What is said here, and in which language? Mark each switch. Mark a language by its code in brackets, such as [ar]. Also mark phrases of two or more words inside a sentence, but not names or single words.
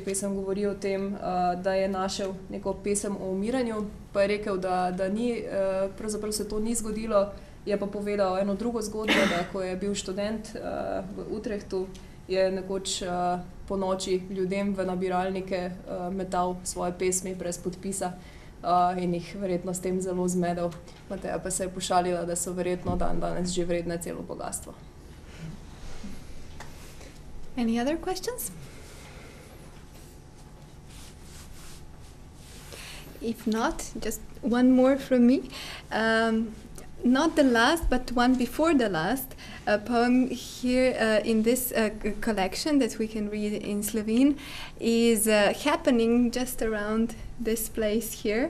[sl] Pesem govori o tem, da je našel neko pesem o umiranju, pa je rekel, da ni, pravzaprav se to ni zgodilo, je pa povedal eno drugo zgodbo, da ko je bil študent v Utrechtu, je nekoč po noči ljudem v nabiralnike metal svoje pesmi brez podpisa in jih verjetno s tem zelo zmedel. Mateja pa se je pošalila, da so verjetno danes že vredne celo bogastvo. [en] Any other questions? If not, just one more from me. Not the last, but one before the last, a poem here in this collection that we can read in Slovene is happening just around this place here.